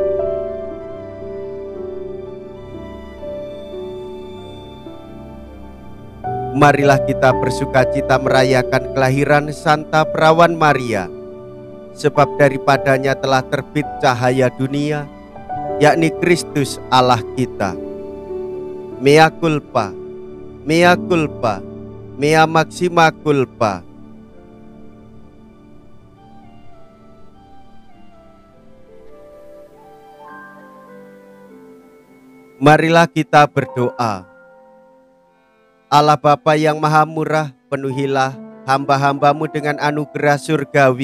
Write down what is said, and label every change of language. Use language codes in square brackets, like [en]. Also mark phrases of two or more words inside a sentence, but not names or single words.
[id] Marilah kita bersukacita merayakan kelahiran Santa Perawan Maria, sebab daripadanya telah terbit cahaya dunia, yakni Kristus Allah kita. [la] Mea culpa, mea culpa, mea maxima culpa. [id] Marilah kita berdoa. Allah Bapa yang Maha Murah, penuhilah hamba-hambamu dengan anugerah surgawi.